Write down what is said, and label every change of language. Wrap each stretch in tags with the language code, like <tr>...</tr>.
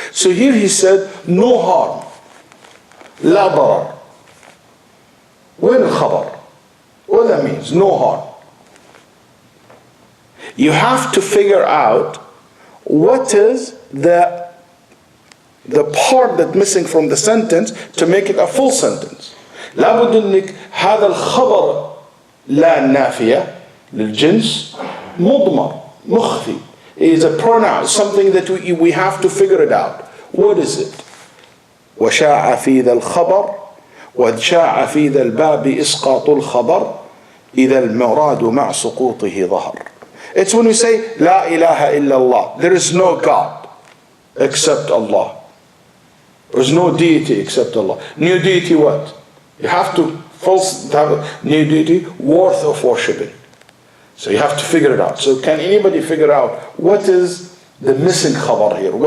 <en>So here he said no harm.</en> <ar>لا ضرر. وين الخبر?</ar> <en>What that means? No harm. You have to figure out what is the part that's missing from the sentence to make it a full sentence.</en> <ar>لابد انك هذا الخبر لا نافية للجنس مضمر مخفي.</ar> <en>It is a pronoun, something that we have to figure it out. What is it?</en> <ar>وشاع في ذا الخبر وشاع في ذا الباب إسقاط الخبر إذا المراد مع سقوطه ظهر.</ar> <en>It's when we say</en> <ar>لا إله إلا الله.</ar> <en>There is no God except Allah. There is no deity except Allah. New deity what? You have to have new deity worth of worshipping. So you have to figure it out. So can anybody figure out what is the missing khabar here?</en>